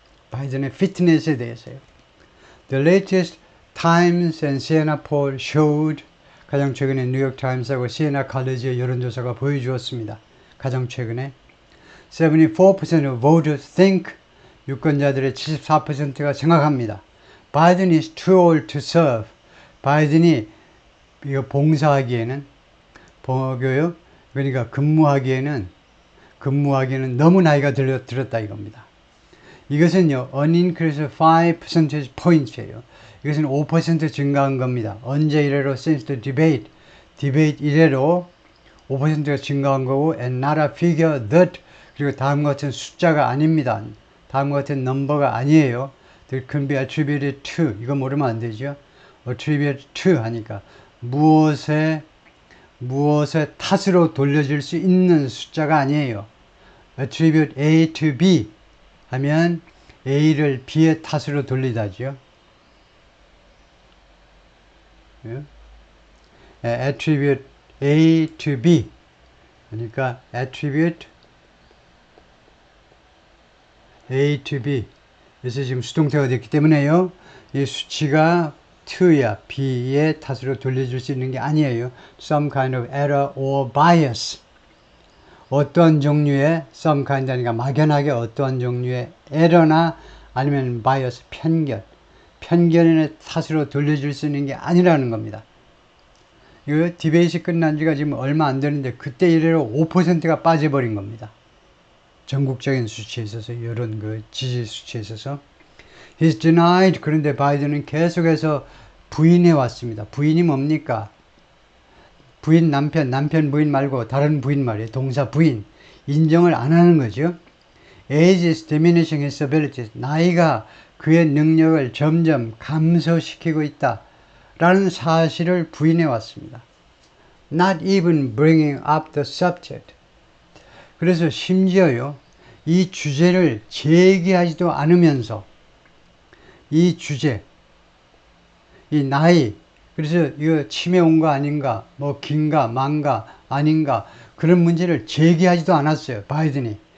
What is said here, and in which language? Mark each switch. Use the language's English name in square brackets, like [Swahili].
[Korean] 바이든의 피트니스에 대해서요. [English] The latest Times and Siena poll showed, [Korean] 가장 최근에 뉴욕타임스하고 시에나 칼리지의 여론조사가 보여주었습니다. 가장 최근에 [English] 74% of voters think, [Korean] 유권자들의 74%가 생각합니다. [English] Biden is too old to serve. [Korean] 바이든이 이거 봉사하기에는, 그러니까 근무하기에는 너무 나이가 들었다 이겁니다. 이것은요, [English] an increase of 5 percentage points예요. [Korean] 이것은 5% 증가한 겁니다. 언제 이래로? [English] Since the debate [Korean] 이래로 5%가 증가한 거고, [English] and not a figure that, [Korean] 그리고 다음과 같은 숫자가 아닙니다. 다음과 같은 넘버가 아니에요. [English] That can be attributed to, [Korean] 이거 모르면 안 되죠. attribute to 하니까 무엇의 탓으로 돌려질 수 있는 숫자가 아니에요. attribute A to B 하면 A를 B의 탓으로 돌리다죠. [English] attribute A to B, 그러니까 attribute A to B. [Korean] 그래서 지금 수동태가 됐기 때문에요. 이 수치가 to야 B의 탓으로 돌려줄 수 있는 게 아니에요. [English] Some kind of error or bias. [Korean] 어떠한 종류의 some kind 하니까 막연하게 어떠한 종류의 에러나 아니면 bias, 편견의 탓으로 돌려줄 수 있는 게 아니라는 겁니다. 이거 디베이트 끝난 지가 지금 얼마 안 되는데 그때 이래로 5%가 빠져버린 겁니다. 전국적인 수치에 있어서 이런 그 지지 수치에 있어서 [English] He's denied. [Korean] 그런데 바이든은 계속해서 부인해 왔습니다. 부인이 뭡니까? 부인 남편 부인 말고 다른 부인 말이에요. 동사 부인. 인정을 안 하는 거죠. [English] Age is diminishing his abilities. [Korean] 나이가 그의 능력을 점점 감소시키고 있다. 라는 사실을 부인해 왔습니다. [English] Not even bringing up the subject. [Korean] 그래서 심지어요. 이 주제를 제기하지도 않으면서 이 주제, 이 나이, 그래서 이거 치매 온 거 아닌가, 뭐 긴가, 망가, 아닌가 그런 문제를 제기하지도 않았어요. 바이든이.